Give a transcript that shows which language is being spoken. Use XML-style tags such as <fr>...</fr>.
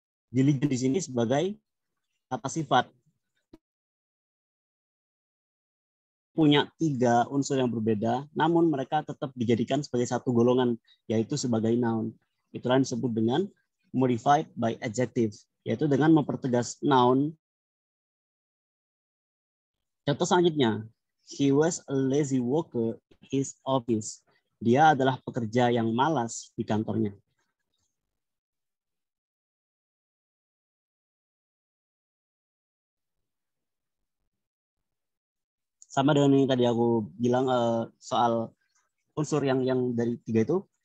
<id>Diligent di sini sebagai kata sifat punya 3 unsur yang berbeda, namun mereka tetap dijadikan sebagai satu golongan, yaitu sebagai noun. Itulah yang disebut dengan</id> <en>modified by adjective,</en> <id>yaitu dengan mempertegas noun. Contoh selanjutnya,</id> <en>he was a lazy worker in his office.</en> <id>Dia adalah pekerja yang malas di kantornya. Sama dengan yang tadi aku bilang soal unsur yang dari 3 itu,</id>